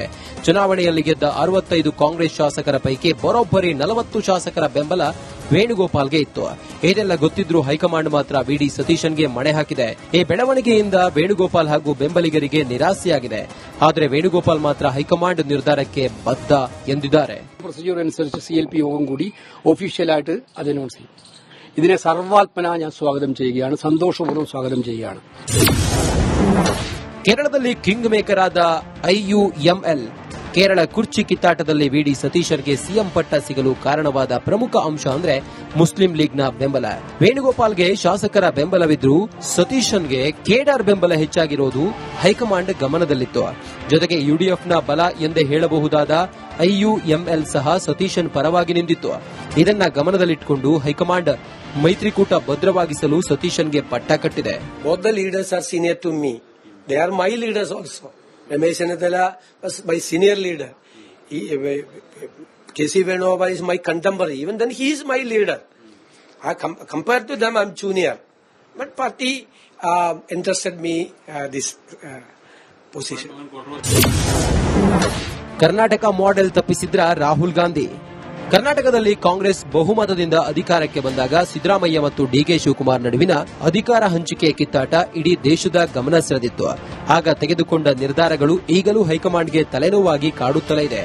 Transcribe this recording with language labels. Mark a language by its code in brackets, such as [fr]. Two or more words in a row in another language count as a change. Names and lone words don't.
[kn] ಚುನಾವಣೆಯಲ್ಲಿ ಗೆದ್ದ 65 ಕಾಂಗ್ರೆಸ್ ಶಾಸಕರ ಪೈಕಿ ಬರೋಬ್ಬರಿ 40 ಶಾಸಕರ ಬೆಂಬಲ ವೇಣುಗೋಪಾಲ್ಗೆ ಇತ್ತು. ಇದೆಲ್ಲ ಗೊತ್ತಿದ್ರೂ ಹೈಕಮಾಂಡ್ ಮಾತ್ರ ವಿಡಿ ಸತೀಶನ್ಗೆ ಮಣೆ ಹಾಕಿದೆ. ಈ ಬೆಳವಣಿಗೆಯಿಂದ ವೇಣುಗೋಪಾಲ್ ಹಾಗೂ ಬೆಂಬಲಿಗರಿಗೆ ನಿರಾಸೆಯಾಗಿದೆ. ಆದರೆ ವೇಣುಗೋಪಾಲ್ ಮಾತ್ರ ಹೈಕಮಾಂಡ್ ನಿರ್ಧಾರಕ್ಕೆ ಬದ್ಧ ಎಂದಿದ್ದಾರೆ. [ml] പ്രൊസീജിയർ അനുസരിച്ച് CLP യോഗം കൂടി ഒഫീഷ്യലായിട്ട് അത് അനൗൺസ് ചെയ്യും. ഇതിനെ സർവാത്മന ഞാൻ സ്വാഗതം ചെയ്യുകയാണ്, സന്തോഷപൂർവ്വം സ്വാഗതം ചെയ്യുകയാണ്. [kn] ಕೇರಳದಲ್ಲಿ [en] king maker [kn] ಆದ IUML ಕೇರಳ ಕುರ್ಚಿ ಕಿತ್ತಾಟದಲ್ಲಿ ವಿಡಿ ಸತೀಶನ್ಗೆ ಸಿಎಂ ಪಟ್ಟ ಸಿಗಲು ಕಾರಣವಾದ ಪ್ರಮುಖ ಅಂಶ ಅಂದ್ರೆ ಮುಸ್ಲಿಂ ಲೀಗ್ನ ಬೆಂಬಲ. ವೇಣುಗೋಪಾಲ್ಗೆ ಶಾಸಕರ ಬೆಂಬಲವಿದ್ರೂ ಸತೀಶನ್ಗೆ ಕೇಡರ್ ಬೆಂಬಲ ಹೆಚ್ಚಾಗಿರೋದು ಹೈಕಮಾಂಡ್ ಗಮನದಲ್ಲಿತ್ತು. ಜೊತೆಗೆ ಯುಡಿಎಫ್ನ ಬಲ ಎಂದೇ ಹೇಳಬಹುದಾದ IUML ಸಹ ಸತೀಶನ್ ಪರವಾಗಿ ನಿಂತಿತ್ತು. ಇದನ್ನ ಗಮನದಲ್ಲಿಟ್ಟುಕೊಂಡು ಹೈಕಮಾಂಡ್ ಮೈತ್ರಿಕೂಟ ಭದ್ರವಾಗಿಸಲು ಸತೀಶನ್ಗೆ ಪಟ್ಟ ಕಟ್ಟಿದೆ. [en] Both the leaders are senior to me. They are my leaders also. Ramesh Chennathala was my senior leader. KC Venugopal is my contemporary. Even then he is my leader. Compared to them, I am junior. But party interested me this position. [kn] ಕರ್ನಾಟಕ ಮಾಡೆಲ್ ತಪ್ಪಿಸಿದ್ರ ರಾಹುಲ್ ಗಾಂಧಿ. ಕರ್ನಾಟಕದಲ್ಲಿ ಕಾಂಗ್ರೆಸ್ ಬಹುಮತದಿಂದ ಅಧಿಕಾರಕ್ಕೆ ಬಂದಾಗ ಸಿದ್ದರಾಮಯ್ಯ ಮತ್ತು ಡಿಕೆ ಶಿವಕುಮಾರ್ ನಡುವಿನ ಅಧಿಕಾರ ಹಂಚಿಕೆ ಕಿತ್ತಾಟ ಇಡೀ ದೇಶದ ಗಮನ ಸೆಳೆದಿತ್ತು. ಆಗ ತೆಗೆದುಕೊಂಡ ನಿರ್ಧಾರಗಳು ಈಗಲೂ ಹೈಕಮಾಂಡ್ಗೆ ತಲೆನೋವಾಗಿ ಕಾಡುತ್ತಲೇ ಇದೆ.